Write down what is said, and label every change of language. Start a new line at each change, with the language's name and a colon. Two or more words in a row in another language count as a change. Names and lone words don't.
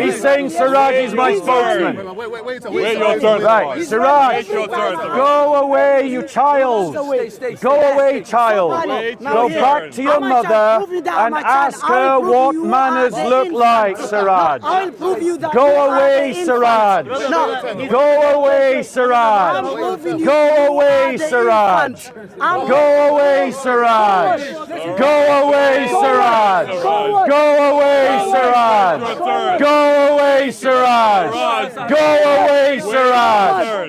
English: He's saying Siraaj is my spokesman. Wait your turn. Right, Siraaj, go away, you child. Go away, child. Go back to your mother and ask her what manners look like, Siraaj. I'll prove you that. Go away, Siraaj. Go away, Siraaj. Go away, Siraaj. Go away, Siraaj. Go away, Siraaj. Go away, Siraaj. Go away, Siraaj. Go away, Siraaj.